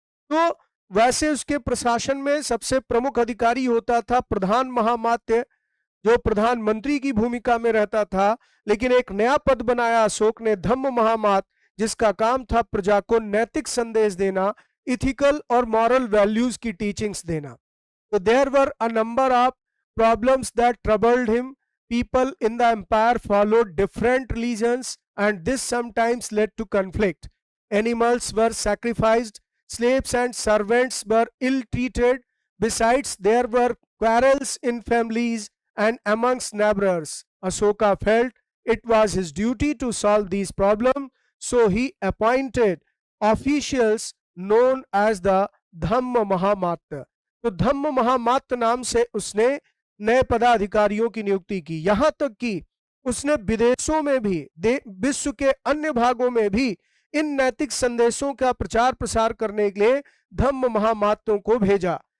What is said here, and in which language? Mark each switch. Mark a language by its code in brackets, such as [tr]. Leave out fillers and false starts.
[hi] तो वैसे उसके प्रशासन में सबसे प्रमुख अधिकारी होता था प्रधान महामात्य, जो प्रधानमंत्री की भूमिका में रहता था, लेकिन एक नया पद बनाया अशोक ने, धम्म महामात्य, जिसका काम था प्रजा को नैतिक संदेश देना, इथिकल और मॉरल वैल्यूज की टीचिंग्स देना। [en] तो there were a number of problems that troubled him. People in the empire followed different religions and this sometimes led to conflict. Animals were sacrificed, slaves and servants were ill-treated. Besides, there were quarrels in families and amongst neighbors. Ashoka felt it was his duty to solve these problems, so he appointed officials known as the Dhamma Mahamatta. [hi] तो धम्म महामात्य नाम से उसने नए पदाधिकारियों की नियुक्ति की। यहां तक कि उसने विदेशों में भी, विश्व के अन्य भागों में भी इन नैतिक संदेशों का प्रचार प्रसार करने के लिए धम्म महामात्यों को भेजा।